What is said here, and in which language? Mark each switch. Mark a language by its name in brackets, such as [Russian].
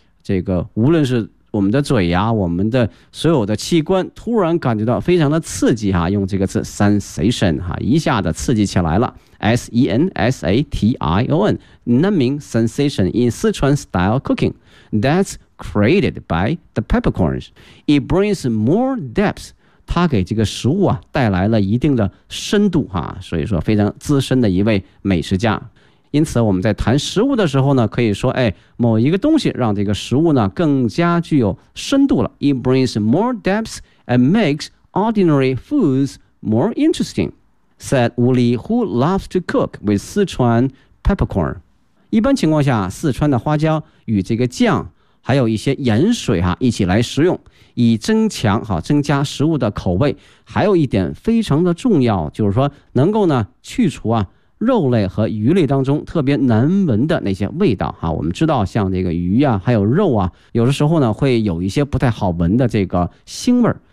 [Chinese] 这个无论是我们的嘴呀、啊，我们的所有的器官突然感觉到非常的刺激哈、啊，用这个词 sensation 哈、啊，一下子刺激起来了 ，sensation， [English] numbing sensation in Sichuan style cooking that's created by the peppercorns， it brings more depth， [Chinese] 它给这个食物啊带来了一定的深度哈、啊，所以说非常资深的一位美食家。因此我们在谈食物的时候呢，可以说哎，某一个东西让这个食物呢更加具有深度了。 [English] It brings more depth and makes ordinary foods more interesting, said Wu Li, who loves to cook with Sichuan peppercorn. [Chinese] 一般情况下，四川的花椒与这个酱还有一些盐水哈、啊、一起来食用，以增强哈、啊、增加食物的口味。还有一点非常的重要，就是说能够呢去除啊肉类和鱼类当中特别难闻的那些味道哈、啊，我们知道像这个鱼啊，还有肉啊，有的时候呢会有一些不太好闻的这个腥味。